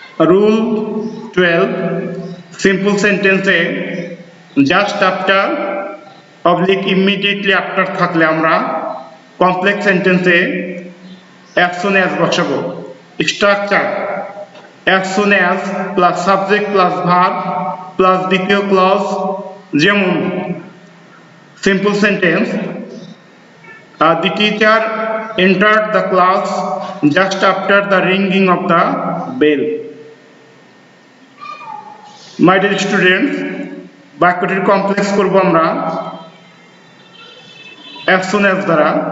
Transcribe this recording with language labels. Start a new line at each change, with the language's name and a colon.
Bangla: Rule 12, simple সেন্টেন্সে just after oblique immediately after থাকলে আমরা কমপ্লেক্স সেন্টেন্সে অ্যাজ সুন অ্যাজ বসাবো।
English: Structure as soon as plus subject plus verb plus দ্বিতীয় clause.
Bangla: যেমন
English: Simple sentence, the teacher entered the class just after the ringing of the bell। My dear students,
Bangla: বাক্যটির complex করব আমরা as soon as দ্বারা।